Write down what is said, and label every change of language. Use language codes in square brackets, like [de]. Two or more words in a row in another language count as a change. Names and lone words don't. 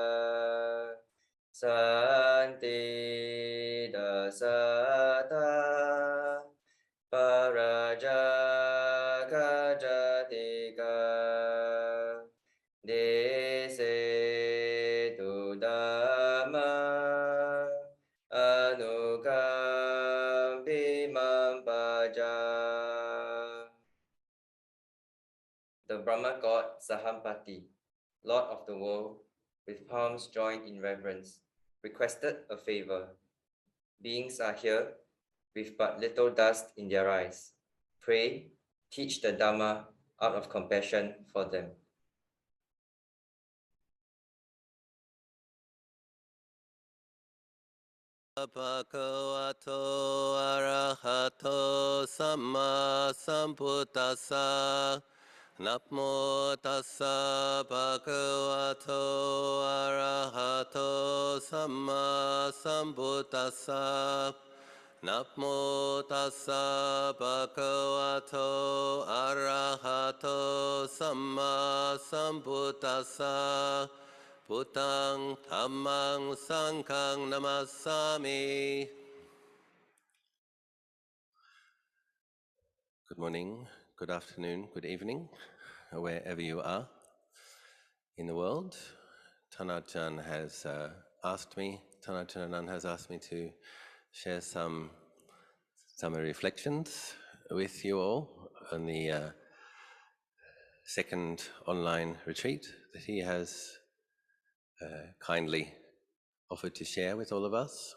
[pi] สันติดัสสตาปาราจาคาจติกาเดเสตุดัมมาอนุกัมปิมัมปัจจา [en] The Brahma God Sahampati, Lord of the world, with palms joined in reverence, requested a favor. Beings are here with but little dust in their eyes. Pray, teach the Dhamma out of compassion for them. [pi] Bhagavato arahato samma sambuddhassa. Namo tassa bhagavato arahato samma sambuddhassa. Namo tassa bhagavato arahato samma sambuddhassa. Buddhang Dhammang Sanghang Namassami. [en] Good morning, good afternoon, good evening, wherever you are in the world. Tan Ajahn has asked me, Tan Ajahn Anan has asked me to share some reflections with you all on the second online retreat that he has kindly offered to share with all of us.